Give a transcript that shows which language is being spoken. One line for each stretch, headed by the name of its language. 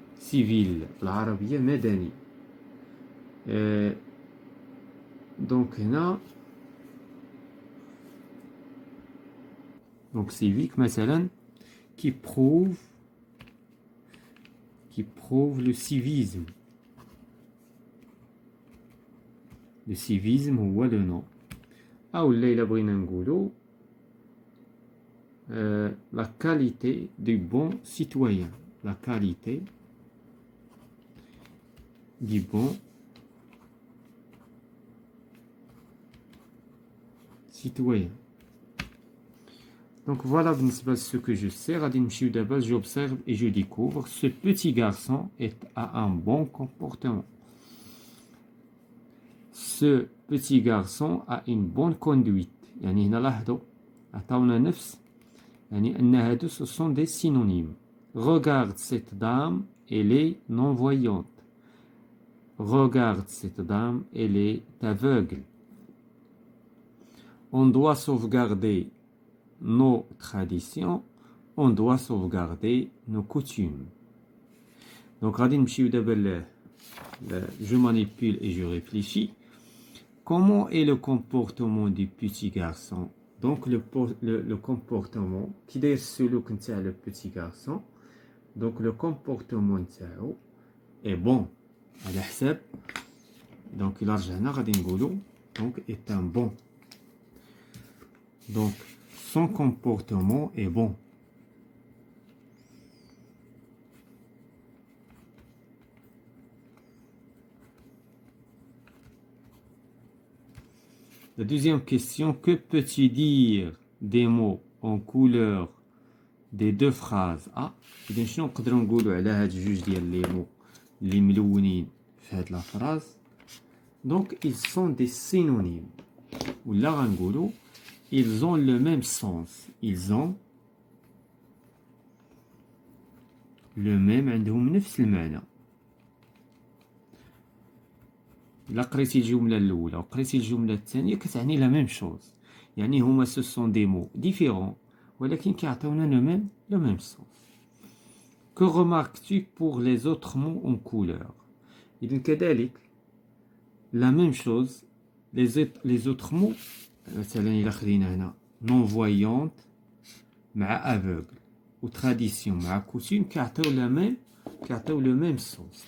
Arabic: civil بالعربية مدني.
French: donc هنا donc civique مثلا qui prouve le civisme. Le civisme هو le nom.
Arabic: أو إلا بغينا نقولو
French: la qualité du bon citoyen. La qualité du bon citoyen. Donc voilà بالنسبة à ce que je sais.
Arabic: غادي نمشيو دابا
French: j'observe et je découvre. Ce petit garçon a un bon comportement. Ce petit garçon a une bonne conduite.
Arabic: يعني هنا لاحظوا عطاونا نفس، يعني أن هادو
French: ce sont des synonymes. Regarde cette dame, elle est non-voyante. Regarde cette dame, elle est aveugle. On doit sauvegarder nos traditions, on doit sauvegarder nos coutumes. Donc
Arabic: غادي نمشيو دابا
French: je manipule et je réfléchis. Comment est le comportement du petit garçon? Donc le comportement qui
Arabic: داير السلوك نتاع
French: le petit garçon. Donc le comportement نتاعو est bon
Arabic: على حساب.
French: donc
Arabic: إلا رجعنا غادي نقولو
French: donc est un bon. donc son comportement est bon. La deuxième question, que peux-tu dire des mots en couleur des deux phrases?
Arabic: إذا شنو نقدروا نقولوا على هاد جوج ديال لي مو اللي ملونين في هاد لا فراز؟
French: Donc ils sont des synonymes.
Arabic: ولا غنقولوا
French: ils ont le même sens. Ils ont le même،
Arabic: عندهم نفس المعنى. إلا قريتي الجملة الأولى وقريتي الجملة الثانية كتعني لا ميم شوز. يعني هما
French: ce sont des mots différents
Arabic: ولكن كيعطيونا
French: le même sens. Que remarques-tu pour les autres mots en couleur?
Arabic: إذن كذلك
French: la même chose les autres mots مثلا
Arabic: إلا خدينا هنا
French: non voyante مع aveugle ou tradition مع coutume كيعطيو le même sens.